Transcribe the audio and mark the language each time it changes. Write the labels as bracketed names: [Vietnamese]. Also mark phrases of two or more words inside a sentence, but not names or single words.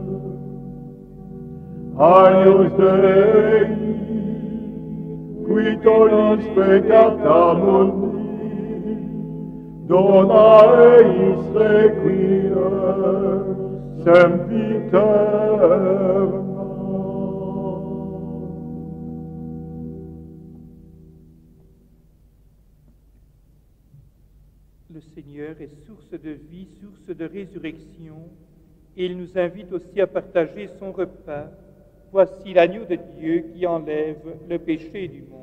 [Latin] Agnus Dei, qui tollis peccata mundi, dona eis requiem sempiterna. [French] Le Seigneur est source de vie, source de résurrection, et il nous invite aussi à partager son repas. Voici l'agneau de Dieu qui enlève le péché du monde.